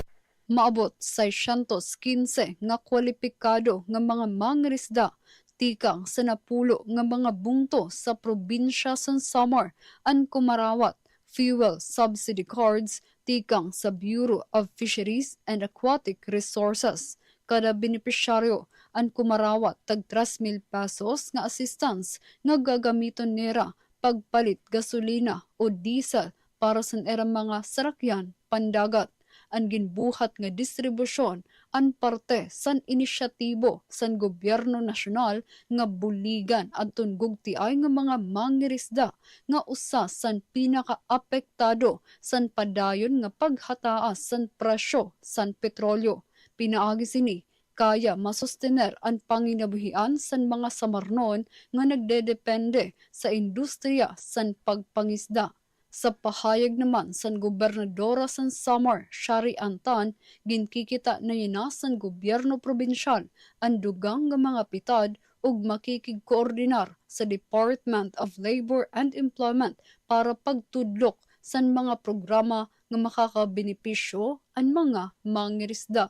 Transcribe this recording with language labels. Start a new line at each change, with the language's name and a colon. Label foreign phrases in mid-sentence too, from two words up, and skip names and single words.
Waray: Maabot 615 nga kwalipikado nga mga mangirisda tikang sa napulo nga mga bungto sa probinsya sa Samar ang Kumarawat Fuel Subsidy Cards tikang sa Bureau of Fisheries and Aquatic Resources. Kada benepisyaryo ang Kumarawat tag 3,000 pesos nga assistance nga gagamiton nila pagpalit gasolina o diesel para sa erang mga sarakyan pandagat. Ang ginbuhat nga distribusyon ang parte san inisyatibo san gobyerno nasyonal nga buligan adton gugtiay nga mga mangirisda nga usa san pinakaapektado san padayon nga paghataas san presyo san petrolyo. Pinaagi sini kaya masustener ang panginabuhian san mga samarnon nga nagdedepende sa industriya san pagpangisda. Sa pahayag naman san gobernadora san Samar, Shari Antan, ginkikita na yinasan gobyerno probinsyal ang dugang nga mga pitad ug makikigkoordinar sa Department of Labor and Employment para pagtudlok san mga programa nga makakabenepisyo ang mga mangirisda.